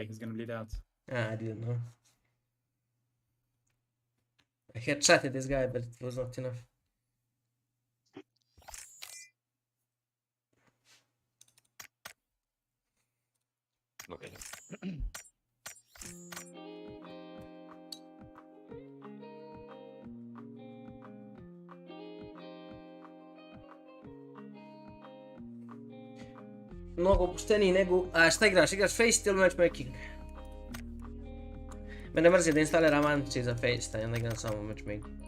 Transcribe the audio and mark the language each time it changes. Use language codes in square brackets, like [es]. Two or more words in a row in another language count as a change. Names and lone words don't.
[en] He's gonna bleed out. Ah, I didn't know. I had chatted this guy, but it was not enough. Look at him. [sr] Mnogo opušteniji nego... A šta igraš? Igraš Face ili Matchmaking? Mene mrzi da instaliram anti za Face, onda igram samo Matchmaking.